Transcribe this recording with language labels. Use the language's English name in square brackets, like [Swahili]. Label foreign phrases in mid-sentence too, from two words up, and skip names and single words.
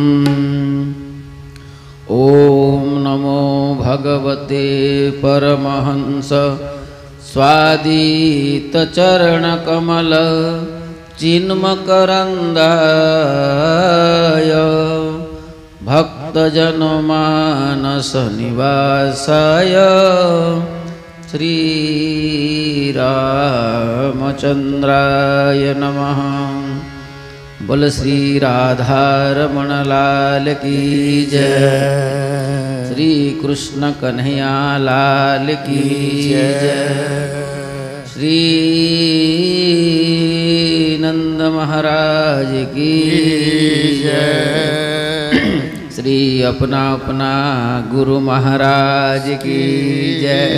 [Sanskrit] ॐ नमो भगवते परमहंस स्वादितचरणकमल चिन्मकरन्दाय भक्तजनमानसनिवासाय श्रीरामचन्द्राय नमः। [Hindi] बोल श्री राधारमण लाल की जय, श्री कृष्ण कन्हैया लाल की जय, श्री नंद महाराज की जय, श्री अपना अपना गुरु महाराज की जय।